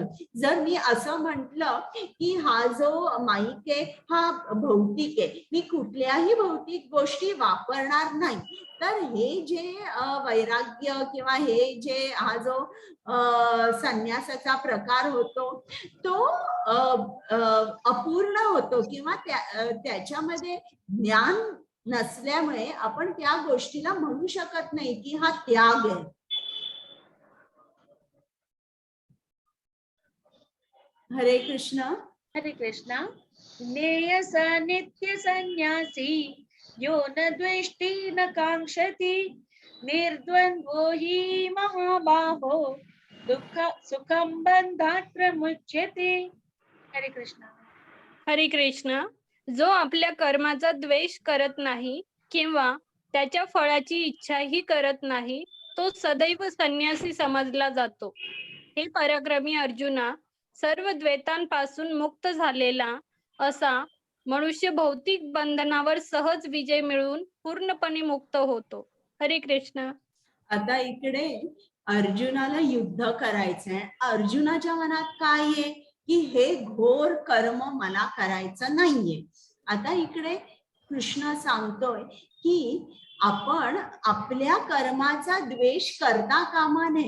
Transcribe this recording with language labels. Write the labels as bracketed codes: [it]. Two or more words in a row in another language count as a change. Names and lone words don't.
[mr] जर मी असं म्हटलं की हा जो माईक आहे हा भौतिक आहे, मी कुठल्याही भौतिक गोष्टी वापरणार नाही, तर हे जे वैराग्य किंवा हे जे हा जो संन्यासाचा प्रकार होतो तो अपूर्ण होतो किंवा त्याच्यामध्ये ज्ञान नसल्यामुळे आपण त्या गोष्टीला म्हणू शकत नाही की हा त्याग आहे. हरे कृष्ण. हरे कृष्ण. [sa] ज्ञेय स नित्य संन्यासी यो न द्वेष्टि न कांक्षति निर्द्वन्द्वो हि महाबाहो दुःख सुखं बंधात् प्रमुच्यते. [mr] हरे कृष्ण. हरे कृष्ण. जो आपल्या कर्माचा द्वेष करत नाही किंवा त्याच्या फळाची इच्छाही करत नाही तो सदैव संन्यासी समजला जातो. हे पराक्रमी अर्जुना, सर्व द्वैतांपासून मुक्त झालेला असा मनुष्य भौतिक बंधनावर सहज विजय मिळवून पूर्णपणे मुक्त होतो. हरे कृष्ण. आता इकडे अर्जुनाला युद्ध करायचंय. अर्जुनाच्या मनात काय आहे की हे घोर कर्म मला करायचं नाहीये. आता इकडे कृष्ण सांगतोय की आपण आपल्या कर्माचा द्वेष करता कामा नये.